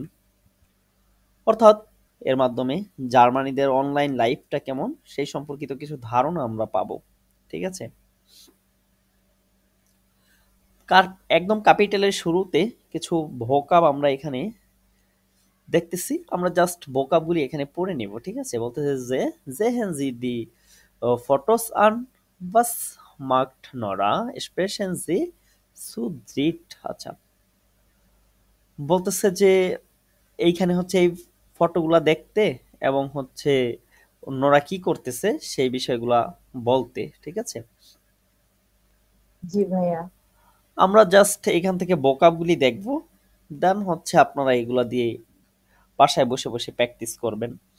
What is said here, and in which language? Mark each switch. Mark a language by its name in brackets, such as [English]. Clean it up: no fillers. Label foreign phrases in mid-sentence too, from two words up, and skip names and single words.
[Bangla] অর্থাৎ এর মাধ্যমে জার্মানিদের অনলাইন লাইফটা কেমন সেই সম্পর্কিত কিছু ধারণা আমরা পাবো। ঠিক আছে, একদম ক্যাপিটালের শুরুতে কিছু ভোকাব আমরা এখানে দেখতেছি, আমরা জাস্ট ভোকাবগুলি এখানে পড়ে নিব। ঠিক আছে, বলতেছে যে [German] sehen Sie die Fotos an, was macht Nora, sprechen Sie zu dritt। [Bangla] আচ্ছা, বলতেছে যে এইখানে হচ্ছে এই ফটোগুলা দেখতে এবং হচ্ছে অন্যরা কি করতেছে সেই বিষয়গুলা বলতে। ঠিক আছে, জি ভাইয়া। আমরা জাস্ট এখান থেকে ভোকাবগুলি দেখব, দেন হচ্ছে আপনারা এগুলা দিয়ে বাসায় বসে বসে প্র্যাকটিস করবেন।